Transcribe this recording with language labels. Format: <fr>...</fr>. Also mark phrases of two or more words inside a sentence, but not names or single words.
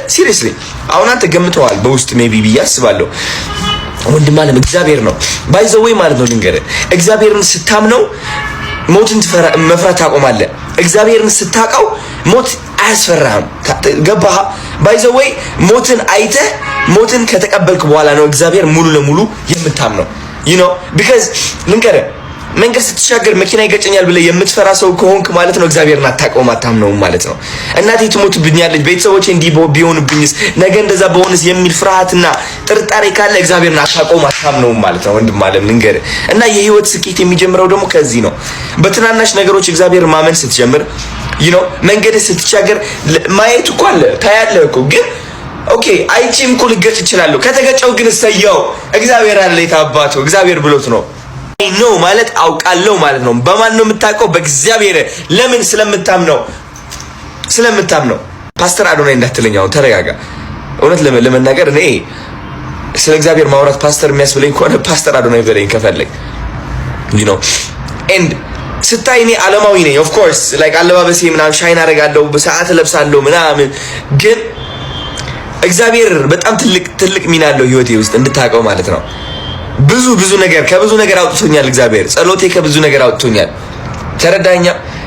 <am>ሲሪየስሊ አሁን አንተ ገምተዋል በውስጥ ሜቢ ብዬ አስባለሁ። ወንድም አለም እግዚአብሔር ነው</am> <en>by the way</en> <am>ማለት ነው። ልንገርህ እግዚአብሔርን ስታምነው ሞትን መፍራት ታቆማለህ። እግዚአብሔርን ስታውቀው ሞት አያስፈራህም። ገባህ?</am> <en>by the way</en> <am>ሞትን አይተህ ሞትን ከተቀበልክ በኋላ ነው እግዚአብሔር ሙሉ ለሙሉ የምታምነው</am> <en>you know because</en> <am>ልንገርህ መንገድ ስትሻገር መኪና ይገጨኛል ብለህ የምትፈራ ሰው ከሆንክ ማለት ነው እግዚአብሔርን አታውቀውም አታምነውም ማለት ነው። እናቴ ትሞትብኛለች፣ ቤተሰቦቼ እንዲህ ቢሆንብኝስ፣ ነገ እንደዛ በሆነስ የሚል ፍርሃትና ጥርጣሬ ካለ እግዚአብሔርን አታውቀውም አታምነውም ማለት ነው። ወንድም አለም ልንገርህ እና የህይወት ስኬት የሚጀምረው ደግሞ ከዚህ ነው። በትናናሽ ነገሮች እግዚአብሔርን ማመን ስትጀምር</am> <en>you know</en> <am>መንገድ ስትሻገር ማየት እኮ አለ ታያለህ እኮ ግን ኦኬ አይቺም እኮ ልገጭ እችላለሁ። ከተገጨው ግን እሰየው እግዚአብሔር አለ የታባቱ እግዚአብሔር ብሎት ነው ነው ማለት አውቃለሁ ማለት ነው። በማን ነው የምታውቀው? በእግዚአብሔር። ለምን? ስለምታምነው። ፓስተር አዶናይ እንዳትለኛው ተረጋጋ። እውነት ለመናገር እኔ ስለ እግዚአብሔር ማውራት ፓስተር የሚያስብለኝ ከሆነ ፓስተር አዶናይ በለኝ ከፈለግ</am> <en>you know and</en> <am>ስታይ እኔ ዓለማዊ ነኝ</am> <en>of course like</en> <am>አለባበሴ ምናምን ሻይን አደርጋለሁ በሰዓት ለብሳለሁ ምናምን ግን እግዚአብሔር በጣም ትልቅ ሚና አለው ህይወቴ ውስጥ እንድታውቀው ማለት ነው። ብዙ ነገር ከብዙ ነገር አውጥቶኛል እግዚአብሔር። ጸሎቴ ከብዙ ነገር አውጥቶኛል። ተረዳኸኛ?</am>